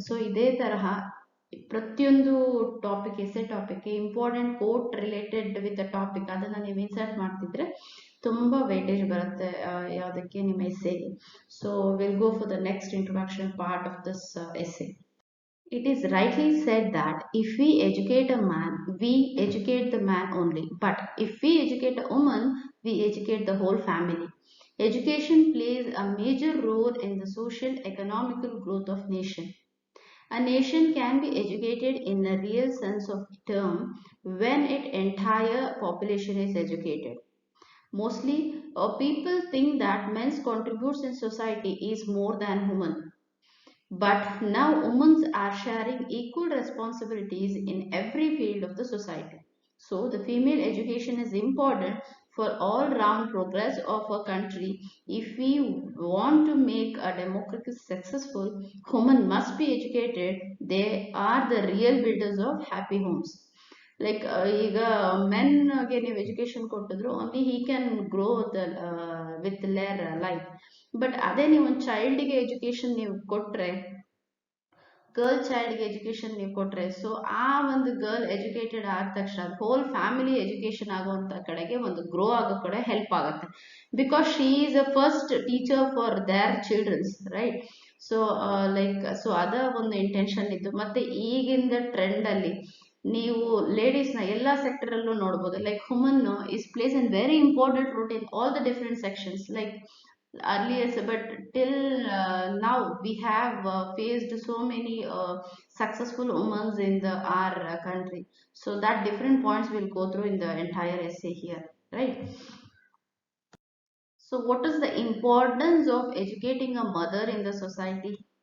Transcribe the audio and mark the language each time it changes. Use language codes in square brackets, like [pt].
[kn] So ಇದೇ ತರಹ ಪ್ರತಿಯೊಂದು topic, essay topic [en] important quote related with the topic [kn] ಅದನ್ನ ನೀವು ಇನ್ಸರ್ಟ್ ಮಾಡ್ತಿದ್ರೆ ತುಂಬಾ ವೇಟೇಜ್ ಬರುತ್ತೆ ಯಾವುದಕ್ಕೆ, ನಿಮ್ಮ ಎಸ್ಸೆಗೆ. [en] So will go for the next introduction part of this essay. It is rightly said that if we educate a man, we educate the man only. But if we educate a woman, we educate the whole family. Education plays a major role in the social economical growth of nation. A nation can be educated in the real sense of the term when its entire population is educated. Mostly, people think that men's contribution in society is more than women. But now women are sharing equal responsibilities in every field of the society. So the female education is important for all round progress of a country. If we want to make a democracy successful, women must be educated. They are the real builders of happy homes. [kn] ಈಗ ಮೆನ್ಗೆ ನೀವು education ಕೊಟ್ಟಿದ್ರು, [en] Only he can grow with their life. [kn] But ಅದೇ ನೀವು ಒಂದು ಚೈಲ್ಡ್ಗೆ education ನೀವು ಕೊಟ್ರೆ, girl ಚೈಲ್ಡ್ಗೆ education ನೀವು ಕೊಟ್ರೆ, ಸೊ ಆ ಒಂದು ಗರ್ಲ್ ಎಜುಕೇಟೆಡ್ ಆದ ತಕ್ಷಣ ಹೋಲ್ ಫ್ಯಾಮಿಲಿ ಎಜುಕೇಶನ್ ಆಗುವಂತ ಕಡೆಗೆ ಒಂದು ಗ್ರೋ ಆಗೋ ಕಡೆ ಹೆಲ್ಪ್ ಆಗುತ್ತೆ. [en] Because she is a first teacher for their childrens, right? [kn] So so ಅದ ಒಂದು ಇಂಟೆನ್ಷನ್ ಇದ್ದು. ಮತ್ತೆ ಈಗಿಂದ ಟ್ರೆಂಡ್ ಅಲ್ಲಿ ನೀವು ಲೇಡೀಸ್ನ ಎಲ್ಲಾ ಸೆಕ್ಟರ್ ಅಲ್ಲೂ ನೋಡ್ಬೋದು. [en] Woman is plays an very important role in all the different sections. Earlier, but till now we have faced so many successful women in our country. So that different points will go through in the entire essay here, right? So what is the importance of educating a mother in the society?